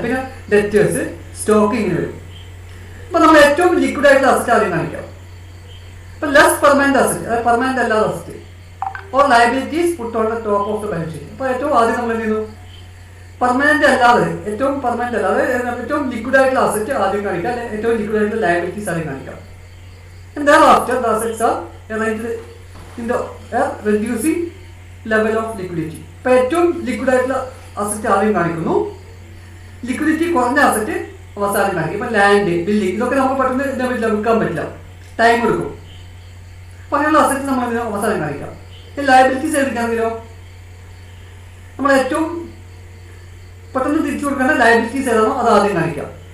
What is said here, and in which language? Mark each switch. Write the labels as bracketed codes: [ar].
[ml] പിന്നെ debtors, stock ഇങ്ങനെ വരും. അപ്പൊ നമ്മൾ ഏറ്റവും ലിക്വിഡ് ആയിട്ടുള്ള അസറ്റ് ആദ്യം കാണിക്കാം. [en] ഇപ്പൊ less permanent asset, [ml] അതായത് പെർമനന്റ് അല്ലാത്ത asset [en] Or liabilities put on the top of the balance sheet. [ml] അപ്പൊ ഏറ്റവും ആദ്യം നമ്മൾ എന്ത് ചെയ്യുന്നു? പെർമനന്റ് അല്ലാതെ, ഏറ്റവും പെർമനന്റ് അല്ലാതെ ഏറ്റവും ലിക്വിഡ് ആയിട്ടുള്ള അസറ്റ് ആദ്യം കാണിക്കാം, അല്ലെങ്കിൽ ഏറ്റവും ലിക്വിഡ് ആയിട്ടുള്ള ലയബിലിറ്റീസ് ആദ്യം കാണിക്കാം. [en] And thereafter the assets are arranged in the reducing level of liquidity. [ml] ഇപ്പൊ ഏറ്റവും ലിക്വിഡ് ആയിട്ടുള്ള അസറ്റ് ആദ്യം കാണിക്കുന്നു, ലിക്വിഡിറ്റി കുറഞ്ഞ അസറ്റ് അവസാനം കാണിക്കും. ഇപ്പൊ ലാൻഡ്, ബിൽഡിംഗ്, ഇതൊക്കെ നമുക്ക് പെട്ടെന്ന് എന്താ പറ്റില്ല, വിൽക്കാൻ പറ്റില്ല, ടൈം എടുക്കും. അപ്പൊ അങ്ങനെയുള്ള അസറ്റ് നമ്മൾ അവസാനം കാണിക്കാം. ലയബിലിറ്റീസ് എടുക്കുകയാണെങ്കിലോ നമ്മൾ ഏറ്റവും പെട്ടെന്ന് തിരിച്ചു കൊടുക്കേണ്ട ലയബിലിറ്റീസ് ഏതാണോ അത് ആദ്യം കാണിക്കാം.